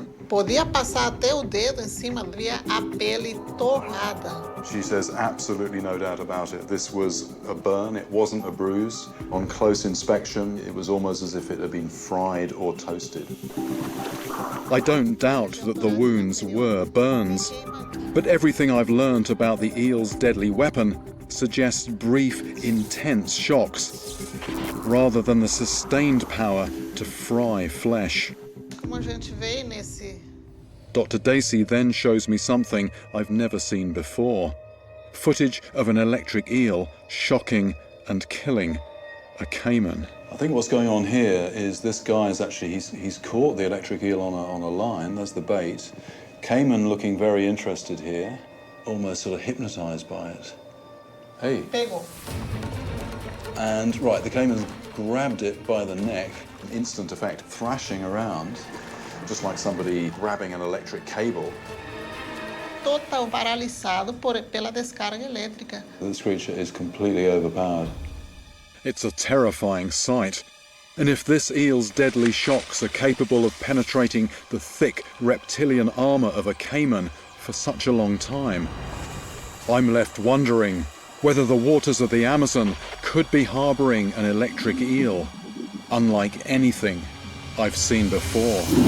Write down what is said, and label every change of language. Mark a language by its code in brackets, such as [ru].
[pt] Podia passar até o dedo em cima, via a pele torrada. [en] She says absolutely no doubt about it. This was a burn, it wasn't a bruise. On close inspection, it was almost as if it had been fried or toasted. I don't doubt that the wounds were burns, but everything I've learnt about the eel's deadly weapon suggests brief, intense shocks, rather than the sustained power to fry flesh. [pt] Como a gente vê nesse... [en] Dr. Daisy then shows me something I've never seen before. Footage of an electric eel shocking and killing a caiman. I think what's going on here is this guy is actually, he's caught the electric eel on a line, there's the bait. Cayman looking very interested here, almost sort of hypnotized by it. Hey. [pt] Pegou. [en] And right, the cayman's grabbed it by the neck, instant effect, thrashing around, just like somebody grabbing an electric cable. [pt] Total paralisado pela descarga elétrica. [en] This creature is completely overpowered. It's a terrifying sight. And if this eel's deadly shocks are capable of penetrating the thick reptilian armour of a cayman for such a long time, I'm left wondering whether the waters of the Amazon could be harbouring an electric eel, unlike anything I've seen before.